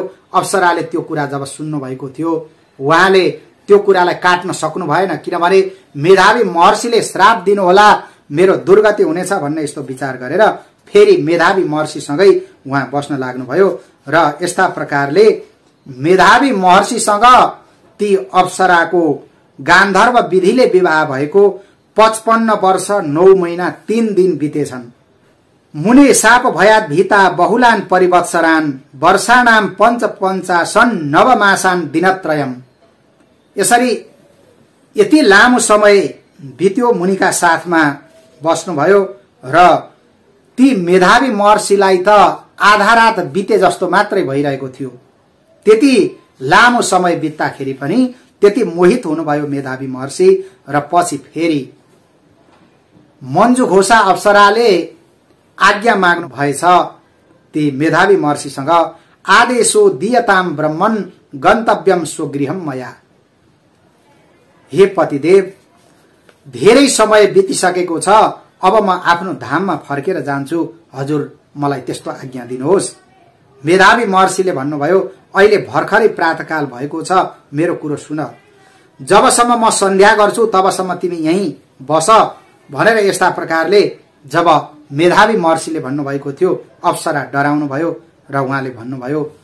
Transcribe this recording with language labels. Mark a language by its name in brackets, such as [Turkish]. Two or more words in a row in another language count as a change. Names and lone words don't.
[Nepali] अप्सराले त्यो कुरा जब सुन्नु भएको थियो उहाँले त्यो कुरालाई काट्न सक्नु भएन, किनभने मेधावी महर्षिले श्राप दिनु होला, मेरो दुर्गति हुनेछ भन्ने यस्तो विचार गरेर फेरि मेधावी महर्षिसँगै उहाँ बस्न लाग्नुभयो र यस्ता प्रकारले मेधावी महर्षिसँग ती अप्सराको गान्धर्व विधिले विवाह भएको 55 वर्ष 9 महिना 3 दिन बितेछन्। [Sanskrit] मुने साप भयात भीता बहुलान परिवत्सरान वर्षाणाम पञ्चपञ्चाशन् नवमासान् दिनत्रयम्। [Nepali] यसरी यति लामो समय बित्यो, मुनिका साथमा बस्नुभयो र ती मेधावी महर्षिलाई त आधा रात बिते जस्तो मात्रै भइरहेको थियो। त्यति लामो समय बित्दाखेरि पनि त्यति मोहित हुनुभयो मेधावी महर्षि र पछि फेरि मञ्जु घोषा अप्सराले आज्ञा माग्नु भएछ ती मेधावी महर्षिसँग, [Sanskrit] आदेशो दीयताम ब्रह्मन् गन्तव्यम स्वगृहम मया। [Nepali] हे पतिदेव, धेरै समय बितिसकेको छ, अब म आफ्नो धाममा फर्केर जान्छु, हजुर मलाई त्यस्तो आज्ञा दिनुहोस्। मेधावी महर्षिले भन्नुभयो, अहिले भर्खरै प्रातःकाल भएको छ, मेरो कुरो सुन, जबसम्म म सन्ध्या गर्छु तबसम्म तिमी यहीं बस भनेर यस्ता प्रकारले जब मेधावी महर्षिले भन्नुभएको थियो अप्सरा डराउनु भयो र उहाँले भन्नुभयो,